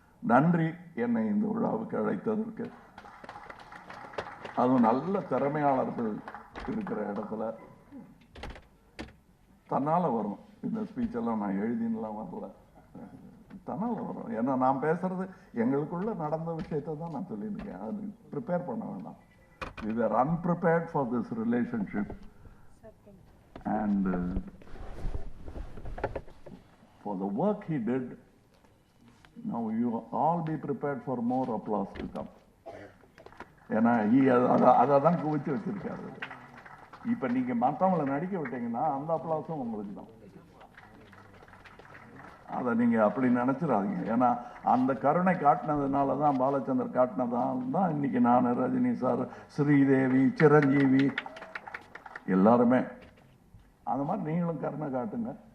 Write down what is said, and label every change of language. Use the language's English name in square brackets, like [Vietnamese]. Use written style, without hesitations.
[Tamil] நன்றி என்னை இந்த விழாவுக்கு அழைத்ததற்கு. அதுவும் நல்ல திறமையாளர்கள் இருக்கிற இடத்துல தன்னால் வரும். இந்த ஸ்பீச்செல்லாம் நான் எழுதின்லாம் வரல, தன்னால் வரும். ஏன்னா நான் பேசுறது எங்களுக்குள்ள நடந்த விஷயத்தை தான் நான் சொல்லியிருக்கேன். அது ப்ரிப்பேர் பண்ண வேண்டாம். [English] We were unprepared for this relationship and for the work he did. Now you all be prepared for more applause to come. [Tamil] ஏன்னா அதை தான் குவிச்சு வச்சிருக்காரு. இப்போ நீங்க மற்றவங்களை நடிக்க விட்டீங்கன்னா அந்த அப்ளாஸும் உங்களுக்கு தான். அதை நீங்க அப்படி நினைச்சிடாதீங்க. ஏன்னா அந்த கருணை காட்டினதுனால தான், பாலச்சந்தர் காட்டினதால் தான் இன்னைக்கு நான், ரஜினி சார், ஸ்ரீதேவி, சிரஞ்சீவி எல்லாருமே அந்த மாதிரி நீங்களும் கருணை காட்டுங்க.